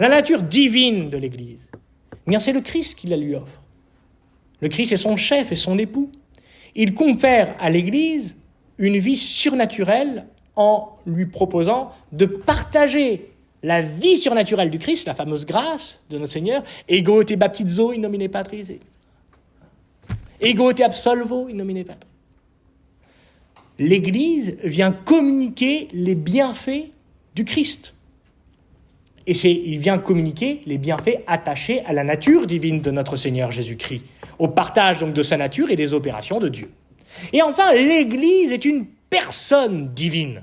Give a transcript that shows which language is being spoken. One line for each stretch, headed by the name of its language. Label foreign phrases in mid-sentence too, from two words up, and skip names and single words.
French: La nature divine de l'Église. Eh bien, c'est le Christ qui la lui offre. Le Christ est son chef et son époux. Il confère à l'Église une vie surnaturelle en lui proposant de partager la vie surnaturelle du Christ, la fameuse grâce de notre Seigneur,
Latin: ego te baptizo in nomine Patris, ego te absolvo in nomine Patris.
French: L'Église vient communiquer les bienfaits du Christ. Et il vient communiquer les bienfaits attachés à la nature divine de notre Seigneur Jésus-Christ, au partage donc de sa nature et des opérations de Dieu. Et enfin, l'Église est une personne divine.